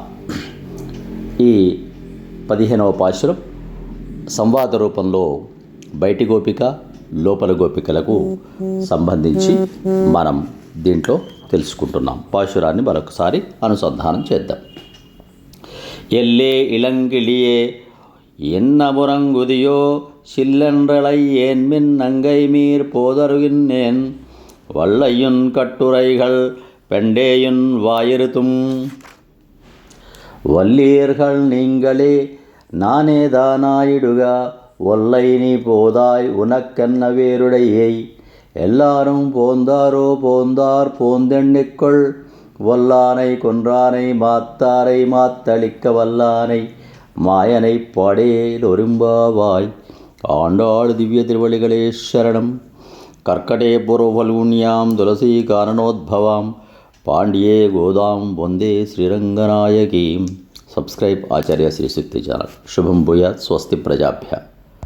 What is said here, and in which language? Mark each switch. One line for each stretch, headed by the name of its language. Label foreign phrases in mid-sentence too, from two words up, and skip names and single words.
Telugu: ఈ 15వ పాశురం సంవాద రూపంలో బయటి గోపిక, లోపల గోపికలకు సంబంధించి మనం దీంట్లో తెలుసుకుంటున్నాం. పాశురాన్ని మరొకసారి అనుసంధానం చేద్దాం.
Tamil: எல்லே இளங்கிளியே இன்னம் உறங்குதியோ சில்லென்றளை ஏன்மின் நங்கை மீர் போதருகின்னேன் வள்ளையுன் கட்டுரைகள் பெண்டேயுன் வாயிருத்தும் வல்லீர்கள் நீங்களே நானேதானாயிடுக ஒல்லை நீ போதாய் உனக்கென்ன வேருடையை எல்லாரும் போந்தாரோ போந்தார் போந்தெண்ணிக்கொள் வல்லானை கொன்றானை மாத்தாரை மாத்தளிக்க வல்லானை மாயனை பாடேல் ஒரும்பாவாய் ஆண்டாள் திவ்ய திருவடிகளே சரணம்.
Sanskrit: కర్కటే పూర్వఫల్గుణ్యాం తులసీ కారణోద్భవాం పాండ్యే గోదాం వందే శ్రీరంగనాయకీం.
Telugu: సబ్స్క్రైబ్ ఆచార్య శ్రీ శక్తి ఛానల్.
Sanskrit: శుభం భూయాత్. స్వస్తి ప్రజాభ్య.